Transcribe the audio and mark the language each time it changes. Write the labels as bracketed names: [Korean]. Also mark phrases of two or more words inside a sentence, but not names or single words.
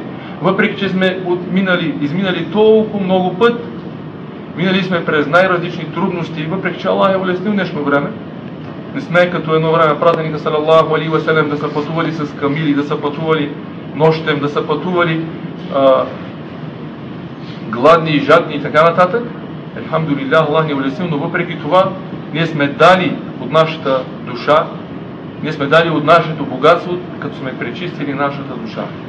[Bulgarian] Въпреки че сме изминали толкова много път, минали сме през най-различни трудности, въпреки че Аллах е улеснил днешно време. Не сме като едно време пратеника [Arabic] صلى الله عليه وسلم [Bulgarian] да са пътували с камили, да са пътували нощем, да са пътували гладни и жадни и така нататък. Елхамдулилlah, Аллах ни е улеснил, но въпреки това ние сме дали от нашата душа, ние сме дали от нашето богатство, като сме пречистили нашата душа.